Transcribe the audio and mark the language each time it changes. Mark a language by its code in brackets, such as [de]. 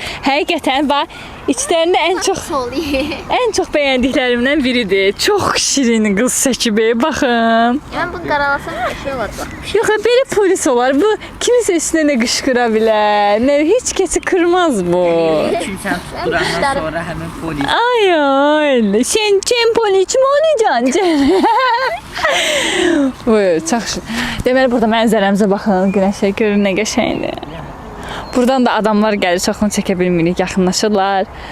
[az] Həqiqətən bax, içlərində ən çox bəyəndiklərimdən biridir. Çox şirin qız çəkib. Baxın. Mən bunu qaralasam bir şey olacaq. Yox, belə polis olar. Bu kimisə üstünə nə qışqıra bilər. Nə heç kəsi qırmaz bu. Kimsən tutdurandan sonra həmin polis. [tr] Ay, sen polis mi olacaksın? [az] Buyur, çox şirin. Deməli, burada mənzərəmizə baxın. Günəşə görün nə qəşəngdir. Buradan da adamlar gəlir, çoxunu çəkə bilmirik, yaxınlaşırlar.